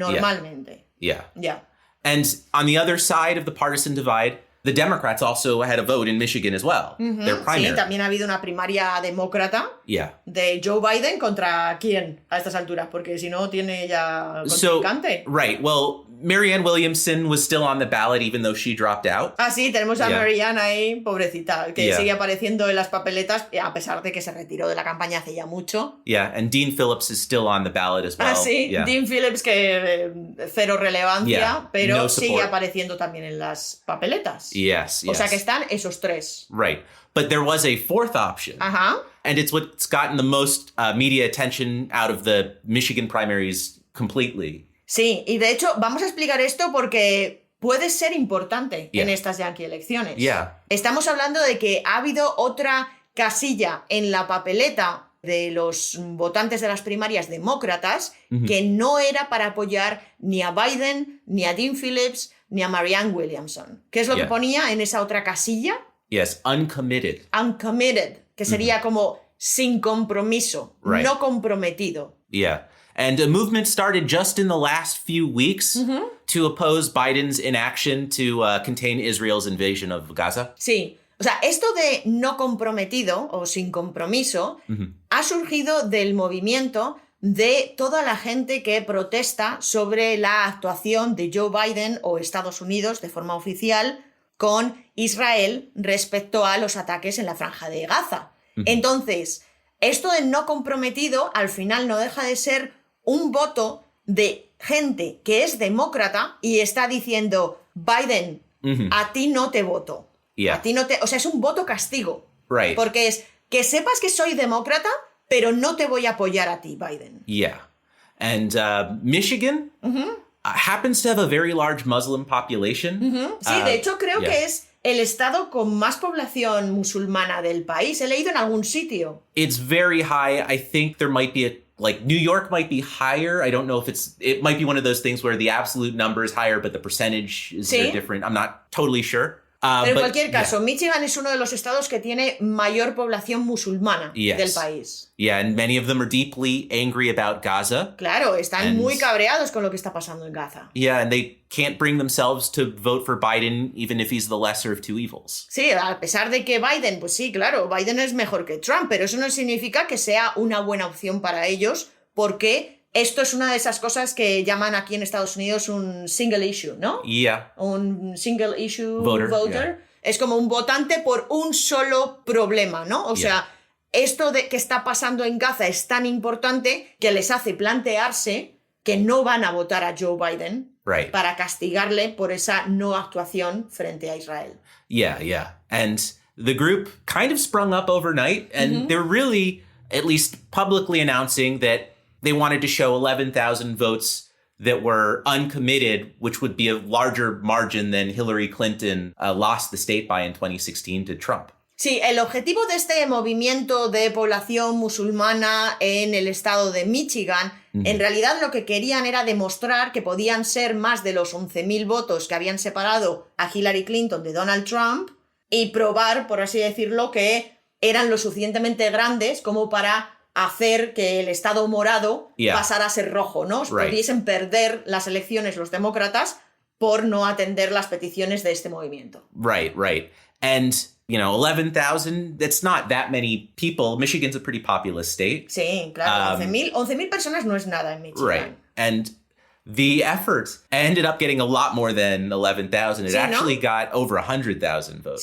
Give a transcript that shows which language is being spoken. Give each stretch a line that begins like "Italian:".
Spanish: Normalmente.
English: Yeah.
Spanish: Ya.
English: And on the other side of the partisan divide, the Democrats also had a vote in Michigan as well. Their primary.
Spanish: Sí, también ha habido una primaria demócrata de Joe Biden contra quién a estas alturas, porque si no tiene ya contrincante.
English: Right. Well, Marianne Williamson was still on the ballot even though she dropped out.
Spanish: Ah, sí, tenemos a Marianne ahí, pobrecita, que sigue apareciendo en las papeletas a pesar de que se retiró de la campaña hace ya mucho.
English: Yeah, and Dean Phillips is still on the ballot as well.
Spanish: Ah, sí, Dean Phillips que cero relevancia, pero sigue apareciendo también en las papeletas.
English: Yes.
Spanish: O sea que están esos tres.
English: Right. But there was a fourth option. And it's what's gotten the most media attention out of the Michigan primaries completely.
Spanish: Sí, y de hecho vamos a explicar esto porque puede ser importante en estas Yankee elecciones. Estamos hablando de que ha habido otra casilla en la papeleta de los votantes de las primarias demócratas que no era para apoyar ni a Biden, ni a Dean Phillips, ni a Marianne Williamson. ¿Qué es lo que ponía en esa otra casilla?
English: Yes, uncommitted.
Spanish: Uncommitted, que sería como sin compromiso, no comprometido.
English: Yeah. And a movement started just in the last few weeks to oppose Biden's inaction to contain Israel's invasion of Gaza.
Spanish: Sí. O sea, esto de no comprometido o sin compromiso ha surgido del movimiento de toda la gente que protesta sobre la actuación de Joe Biden o Estados Unidos de forma oficial con Israel respecto a los ataques en la Franja de Gaza. Entonces, esto de no comprometido al final no deja de ser un voto de gente que es demócrata y está diciendo, Biden, a ti no te voto. A ti no te... O sea, es un voto castigo. Porque es que sepas que soy demócrata, pero no te voy a apoyar a ti, Biden.
English: Yeah. And Michigan happens to have a very large Muslim population.
Spanish: Sí, de hecho creo que es el estado con más población musulmana del país. He leído en algún sitio.
English: It's very high. I think there might be New York might be higher. I don't know if it might be one of those things where the absolute number is higher, but the percentage is different. I'm not totally sure.
Spanish: Pero en cualquier caso, Michigan es uno de los estados que tiene mayor población musulmana del país.
English: Yeah, and many of them are deeply angry about Gaza.
Spanish: Claro, están muy cabreados con lo que está pasando en Gaza.
English: Yeah, and they can't bring themselves to vote for Biden even if he's the lesser of two evils.
Spanish: Sí, a pesar de que Biden, pues sí, claro, Biden es mejor que Trump, pero eso no significa que sea una buena opción para ellos porque esto es una de esas cosas que llaman aquí en Estados Unidos un single issue, ¿no?
English: Yeah. Un single issue Voter, voter. yeah.
Spanish: Es como un votante por un solo problema, ¿no? O sea, esto de que está pasando en Gaza es tan importante que les hace plantearse que no van a votar a Joe Biden
English: Right.
Spanish: para castigarle por esa no actuación frente a Israel.
English: Yeah, yeah. And the group kind of sprung up overnight, and they're really, at least publicly announcing that they wanted to show 11,000 votes that were uncommitted, which would be a larger margin than Hillary Clinton lost the state by in 2016 to Trump.
Spanish: Sí, el objetivo de este movimiento de población musulmana en el estado de Michigan, en realidad lo que querían era demostrar que podían ser más de los 11.000 votos que habían separado a Hillary Clinton de Donald Trump y probar, por así decirlo, que eran lo suficientemente grandes como para hacer que el estado morado pasara a ser rojo, ¿no? Pudiesen perder las elecciones los demócratas por no atender las peticiones de este movimiento.
English: Right, right. And, 11,000, that's not that many people. Michigan's a pretty populous state.
Spanish: Sí, claro, 11.000 personas no es nada en Michigan.
English: Right. And the effort ended up getting a lot more than 11,000. It actually got over 100,000 votes.